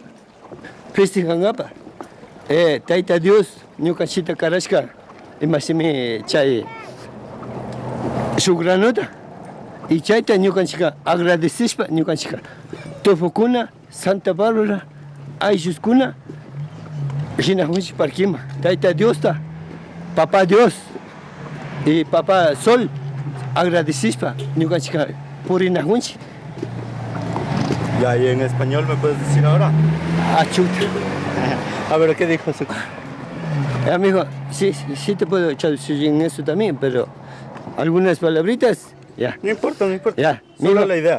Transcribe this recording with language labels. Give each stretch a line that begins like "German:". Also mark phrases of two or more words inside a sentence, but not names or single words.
Quechua: festejankapa Tayta Dios ñukanchikta karashka imashimi chay shuk granota y chayta ñukanchikka agradecishpa ñukanchikka Topokuna Santa Bárbara aylluskuna rinakunchik parkima Tayta Diosta
Spanish: Papá Dios y Papá Sol
Quechua: agradecishpa ñukanchikka purinakunchik.
Spanish: Ya, y en español me puedes decir ahora. Ah, chuta. A ver, ¿qué dijo su? Amigo, sí te puedo traducir en eso también, pero algunas palabritas, ya. No importa, no importa. Ya, solo mijo, la idea.